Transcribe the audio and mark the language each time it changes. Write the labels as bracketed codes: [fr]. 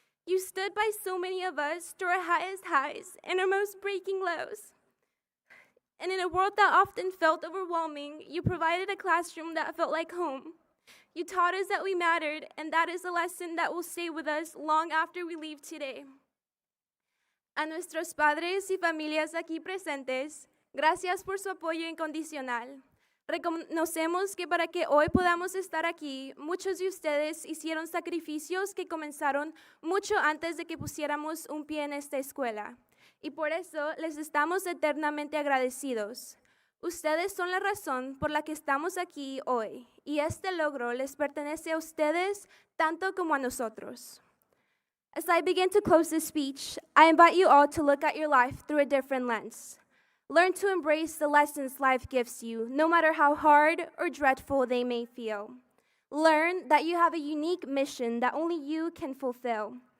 [en] You stood by so many of us through our highest highs and our most breaking lows. And in a world that often felt overwhelming, you provided a classroom that felt like home. You taught us that we mattered, and that is a lesson that will stay with us long after we leave today. [es] A nuestros padres y familias aquí presentes, gracias por su apoyo incondicional. Reconocemos que para que hoy podamos estar aquí, muchos de ustedes hicieron sacrificios que comenzaron mucho antes de que pusiéramos un pie en esta escuela. Y por eso les estamos eternamente agradecidos. Ustedes son la razón por la que estamos aquí hoy, y este logro les pertenece a ustedes tanto como a nosotros. [en] As I begin to close this speech, I invite you all to look at your life through a different lens. Learn to embrace the lessons life gives you, no matter how hard or dreadful they may feel. Learn that you have a unique mission that only you can fulfill.